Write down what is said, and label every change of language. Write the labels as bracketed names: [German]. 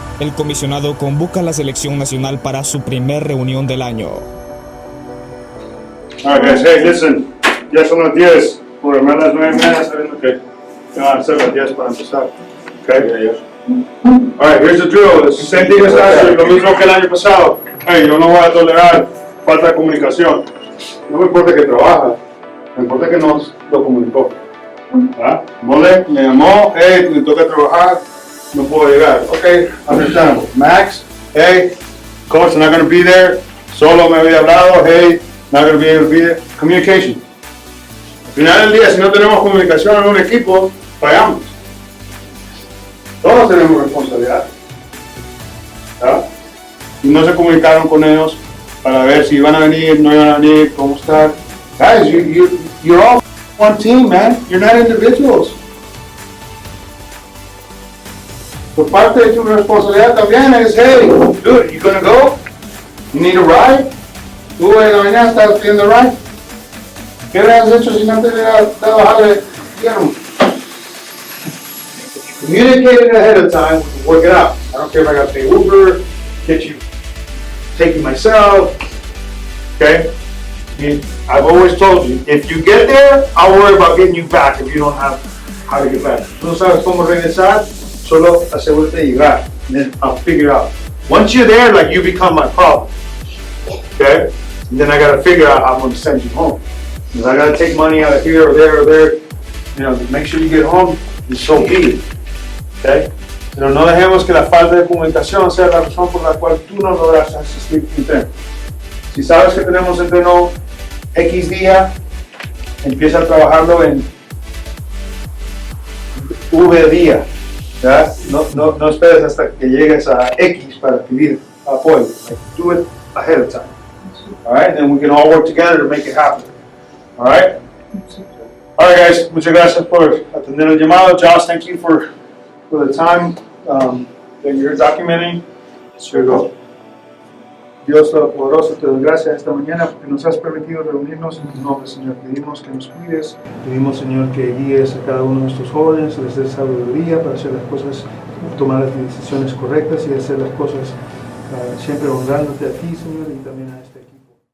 [Spanish] El comisionado convoca a la selección nacional para su primer reunión del año. [English] All right, guys, hey, listen. [Spanish] Ya son las 10. Programar las 9:30 sabiendo que van a ser las 10 para empezar. [English] Okay? All right, here's the drill. It's the same thing as last year, [Spanish] lo mismo que el año pasado. Hey, yo no voy a tolerar falta de comunicación. No me importa que trabaja, me importa que nos lo comunicó. ¿Ah? Mole me llamó, hey, me toca trabajar, no puedo llegar. [English] Ok, understandable. Max, hey, coach, not going to be there. [Spanish] Solo me había hablado, [English] hey, not going to be able to be there. Communication. [Spanish] Al final del día, si no tenemos comunicación en un equipo, fallamos. Todos tenemos responsabilidad. ¿Ah? Y no se comunicaron con ellos para ver si iban a venir, no iban a venir, cómo estar. [English] Guys, you're all one team, man. You're not individuals. [Spanish] Por parte de tu responsabilidad también es, [English] hey, dude, you gonna go? You need a ride? [Spanish] Tú en la mañana estás pidiendo ride. ¿Qué hubieras hecho si no te hubiera dado jale? [English] Communicate it ahead of time, work it out. I don't care if I got to pay Uber, take you myself, okay? I mean, I've always told you, if you get there, I'll worry about getting you back if you don't have how to get back. [Spanish] No sabes cómo regresar, solo asegúrate de llegar, [English] and then I'll figure it out. Once you're there, like, you become my problem, okay? And then I gotta figure out how I'm gonna send you home. Because I gotta take money out of here or there, you know, make sure you get home, and so be it. Okay? [Spanish] Pero no dejemos que la falta de comunicación sea la razón por la cual tú no logras asistir a tu entreno. Si sabes que tenemos entreno X día, empieza a trabajarlo en V día. ¿Ya? No esperes hasta que llegues a X para pedir apoyo. [English] Like, do it ahead of time. All right? Then we can all work together to make it happen. All right? All right, guys. [Spanish] Muchas gracias por atender el llamado. [English] Josh, thank you for the time that you're documenting. Here you go. [Spanish] Dios Todopoderoso, te doy gracias esta mañana porque nos has permitido reunirnos en tu nombre, Señor. Pedimos que nos cuides, pedimos, Señor, que guíes a cada uno de nuestros jóvenes, les des sabiduría para hacer las cosas, tomar las decisiones correctas y hacer las cosas siempre honrándote a ti, Señor, y también a este equipo.